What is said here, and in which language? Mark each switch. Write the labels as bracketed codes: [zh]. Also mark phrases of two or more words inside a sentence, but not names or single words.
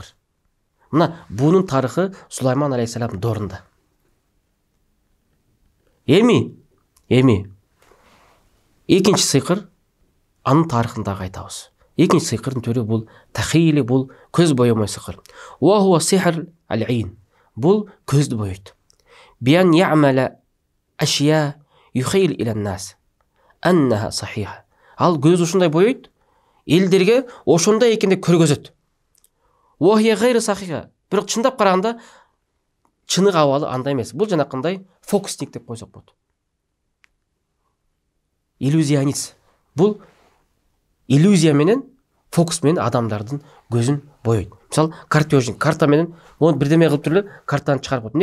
[ky] Мына бунун тарыхы Сулайман алейхиссалам доорунда. Эми экинчи сыйкыр анын тарыхын дагы айтабыз. Экинчи сыйкырдын түрү бул тахили, бул көз боемой сыйкыр. [ar] وهو سحر العين. [ky] Бул көздү бойойт. [ar] بأن يعمل أشياء يخيل إلى الناس أنها صحيحة. [ky] Ал көз ушундай бойойт, элдерге ошондой экенде көргөзөт. [ar] وهي غير صحيحة. [ky] Бирок чындап караганда чынык абалы андай эмес. Бул жанакындай фокусник деп койсок болот. Иллюзионист. Бул иллюзия менен, фокус менен адамдардын көзүн бойойт. Мисалы, картежник, карта менен мону бирдеме кылып туруп картаны чыгарып коет.